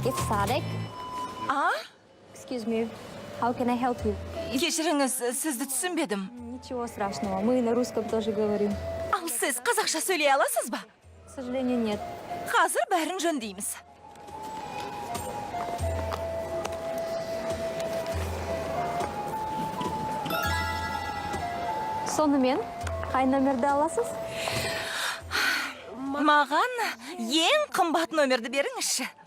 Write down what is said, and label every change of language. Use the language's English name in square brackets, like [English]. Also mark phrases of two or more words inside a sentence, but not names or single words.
[English] Sadek, А? excuse me. How can I help you? [Kazakh] Кешіріңіз, сізді түсінбедім. [Russian] Ничего страшного, мы на русском тоже говорим. [Kazakh] Ал сіз қазақша сөйлей аласыз ба? [Russian] К сожалению, нет. [Kazakh] Қазір бәрін жөндейміз. Сонымен, қай номерді аласыз? Маған ең қымбат номерді беріңізші.